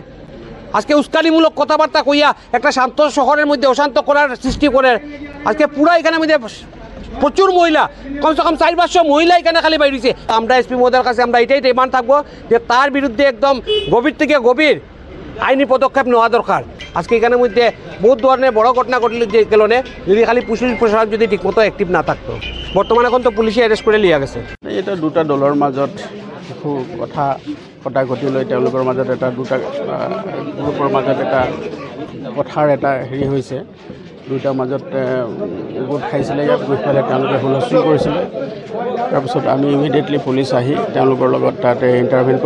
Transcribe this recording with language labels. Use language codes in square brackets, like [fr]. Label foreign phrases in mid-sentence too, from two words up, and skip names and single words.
[bn] আজকে উস্কানিমূলক কথাবার্তা কইয়া একটা শান্ত শহরের মধ্যে অশান্ত করার সৃষ্টি করে আজকে পুরা এখানের মধ্যে প্রচুর মহিলা, [hi] कम से कम [bn] 400-500 মহিলা এখানে খালি বাইরেছে। আমরা এসপি মহোদয়ের কাছে আমরা এটাই ডিমান্ড থাকবো যে তার বিরুদ্ধে একদম গভীর থেকে গভীর আইনি পদক্ষেপ নেওয়া দরকার। আজকে এখানের মধ্যে বহুত ধরনের বড় ঘটনা ঘটলে যে কারণে যদি খালি পুলিশ প্রশাসন যদি ঠিকমতো অ্যাক্টিভ না থাকতো। বর্তমানে এখন তো পুলিশে অ্যারেস্ট করে লিয়া গেছে। [as] এটা দুটা দলৰ মাজত কথা কটাকটি লৈ তেওঁলোকৰ মাজত এটা দুটা গ্ৰুপৰ মাজত এটা কথাৰ এটা হেৰি হৈছে। দুটাৰ মাজত গোট খাইছিলে, ইয়াত গৈ পেলাই তেওঁলোকে হুলস্থুল কৰিছিলে। তাৰপিছত আমি ইমিডিয়েটলি পুলিচ আহি তেওঁলোকৰ লগত তাতে ইণ্টাৰভেন কৰোঁ।